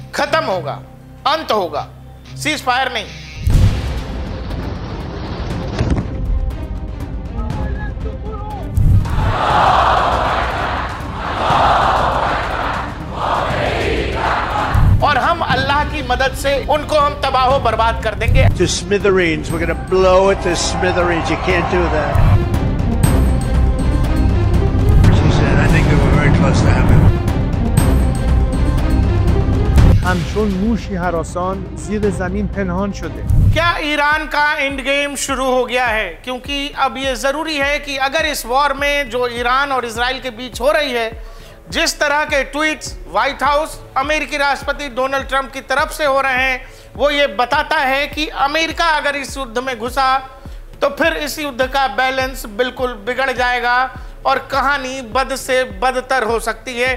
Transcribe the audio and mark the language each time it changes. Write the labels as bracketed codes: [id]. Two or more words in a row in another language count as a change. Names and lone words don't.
[hi] खत्म होगा, अंत होगा, सीज फायर नहीं। और हम अल्लाह की मदद से उनको हम तबाह बर्बाद कर देंगे। [en] To smithereens. We're going to blow it to smithereens. You can't do that. She said, I think we were very close to having. [fa] همچون موشی هراسان زیر زمین پنهان شده. [hi] क्या ईरान का [en] end game [hi] शुरू हो गया है? क्योंकि अब ये जरूरी है कि अगर इस वॉर में जो ईरान और इजराइल के बीच हो रही है, जिस तरह के ट्वीट्स व्हाइट हाउस अमेरिकी राष्ट्रपति डोनाल्ड ट्रंप की तरफ से हो रहे हैं, वो ये बताता है कि अमेरिका अगर इस युद्ध में घुसा तो फिर इस युद्ध का बैलेंस बिल्कुल बिगड़ जाएगा और कहानी बद से बदतर हो सकती है।